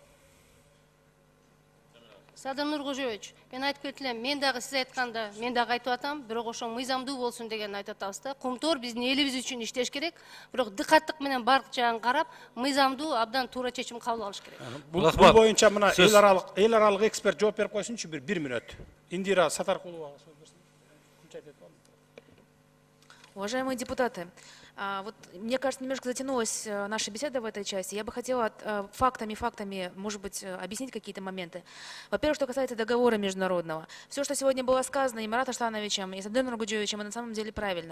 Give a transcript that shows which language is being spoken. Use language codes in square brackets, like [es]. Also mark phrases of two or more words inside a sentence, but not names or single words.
[ky] Садыр Нургожоевич, мен айтып кетилем, мен дагы сиз айтканда, мен дагы айтып атам, бирок ошо мыйзамдуу болсун деген айтып атабыз да. Кумтор биздин элибиз үчүн иштеш керек, бирок дыкаттык менен бардык жагын карап, мыйзамдуу абдан туура чечим кабыл алыш керек. Бул боюнча мына эл аралык эксперт жооп берип койсунчу 1 минут. Индира Сатаркулова. [ru] Уважаемые депутаты, вот мне кажется, немножко затянулась наша беседа в этой части. Я бы хотела фактами, может быть, объяснить какие-то моменты. Во-первых, что касается договора международного. Все, что сегодня было сказано и Маратом Аштановичем, и Садыром Нургужевичем, это на самом деле правильно.